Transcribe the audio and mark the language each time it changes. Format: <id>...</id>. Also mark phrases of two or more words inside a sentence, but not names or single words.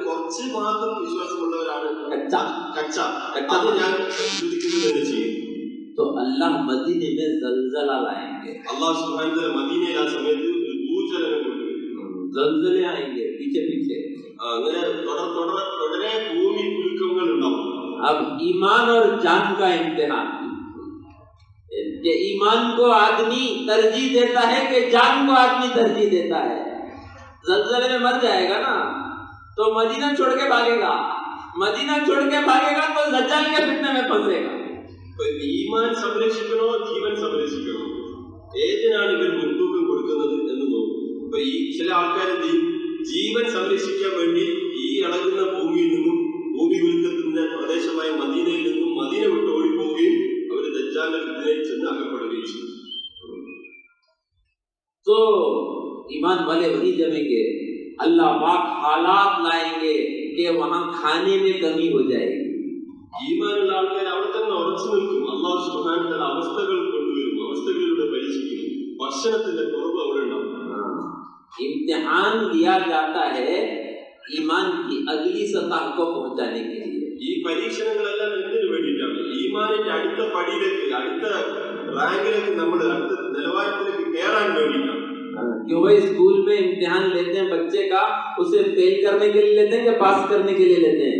<ml>കുറച്ച് മാത്രം വിശ്വാസമുള്ളവരാണ്</ml> <hi>कच्चा</hi> <ml>കച്ച, അത് ഞാൻ ചിന്തിക്കുന്നത് തന്നെ ചെയ്യും.</ml> <hi>तो अल्लाह मदीने में जलजला लाएंगे,</hi> <ml>അള്ളാഹു</ml> <ar>سبحانه وتعالى</ar> <ml>മദീനയിൽ ആ സമയത്ത് ഒരു ഭൂചലനം കൊണ്ടുവരും.</ml> <hi>जलजले आएंगे पीछे पीछे.</hi> <ml>അങ്ങനെ തുടരെ ഭൂമി കുലുക്കങ്ങൾ ഉണ്ടാവും.</ml> <hi>अब ईमान और जान का इम्तिहान, कि ईमान को आदमी तरजीह देता है कि जान को आदमी तरजीह देता है. जलजले में मर जाएगा ना तो मदीना छोड़ के भागेगा, मदीना छोड़ के भागेगा तो दज्जाल के फितने में फंसेगा.</hi> <ml>ഈമാൻ സംരക്ഷിക്കണോ ജീവൻ സംരക്ഷിക്കണോ, ഏതിനാണ് ഇവർ മുൻതൂക്കം കൊടുക്കുന്നത് എന്ന് നോക്കും. ഇപ്പൊ ഈ ചില ആൾക്കാർ ജീവൻ സംരക്ഷിക്കാൻ വേണ്ടി ഈ അളകുന്ന ഭൂമിയിൽ നിന്നും ഭൂമി കുലുക്കത്തിന്റെ പ്രദേശമായ മദീനയിൽ നിന്നും മദീന വിട്ട് ഓടിപ്പോവുകയും അവർ ദജ്ജാലിന്റെ ഫിത്നയിൽ ചെന്ന് അകപ്പെടുകയും ചെയ്തു.</ml> <hi>तो ईमान वाले वही जमेंगे, अल्लाह पाक हालात लाएंगे कि वहां खाने में कमी हो जाएगी.</hi> <ml>ഈമാനുള്ള ആൾക്കാർ അവിടെ തന്നെ ഉറച്ചു നിൽക്കും. അല്ലാഹു</ml> <ar>سبحانه وتعالى</ar> <ml>അവസ്ഥകൾ കൊണ്ടുവരും, അവസ്ഥകളിലൂടെ പരീക്ഷിക്കും. ഭക്ഷണത്തിന്റെ കുറവ് അവിടെ ഉണ്ടാവും.</ml> <hi>इम्तिहान लिया जाता है ईमान की अगली सतह को पहुंचाने के लिए.</hi> <ml>ഈ പരീക്ഷണങ്ങളെല്ലാം എന്തിനു വേണ്ടിയിട്ടാണ്? ഈമാനിന്റെ അടുത്ത പടിയിലേക്ക്, അടുത്ത റാങ്കിലേക്ക്, നമ്മൾ അടുത്ത നിലവാരത്തിലേക്ക് കയറാൻ വേണ്ടിയിട്ടാണ്.</ml> <hi>क्यों भाई स्कूल में इम्तिहान लेते हैं बच्चे का, उसे फेल करने के लिए लेते हैं या पास करने के लिए लेते हैं?</hi>